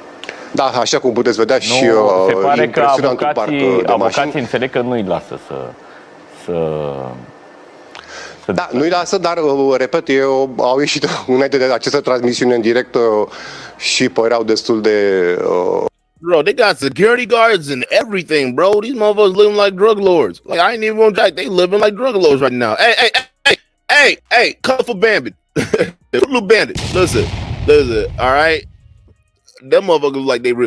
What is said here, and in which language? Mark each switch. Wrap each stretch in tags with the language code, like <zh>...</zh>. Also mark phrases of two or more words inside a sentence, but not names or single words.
<ro>Da, așa cum puteți vedea și se pare că impresionantul parc de avocații înțeleg că nu-i lasă Da, nu-i lasă, dar, repet, au ieșit înainte de această transmisiune în direct și păreau destul de...</ro> <en>Bro, they got security guards and everything, bro. These motherfuckers living like drug lords. Like, I ain't even gonna jack. They living like drug lords right now. Hey, colorful bandit. Little bandit. Listen, all right? Them motherfuckers look like they real.</en>